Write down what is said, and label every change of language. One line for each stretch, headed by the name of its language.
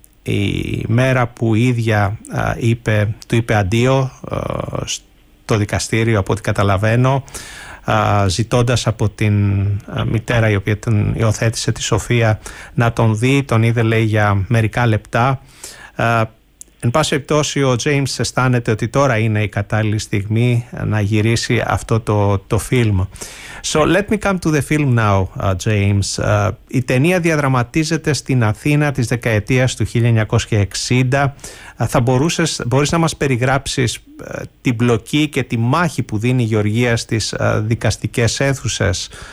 Greek: η μέρα που η ίδια του είπε αντίο στο δικαστήριο, από ό,τι καταλαβαίνω, ζητώντας από την μητέρα η οποία τον υιοθέτησε, τη Σοφία, να τον δει. Τον είδε, λέει, για μερικά λεπτά. Εν πάση περιπτώσει, ο James αισθάνεται ότι τώρα είναι η κατάλληλη στιγμή να γυρίσει αυτό το φιλμ.
English: So let me come to the film now, James.
Greek: Η ταινία διαδραματίζεται στην Αθήνα της δεκαετίας του 1960. Μπορείς να μας περιγράψεις την μπλοκή και τη μάχη που δίνει η Γεωργία στις δικαστικές αίθουσες.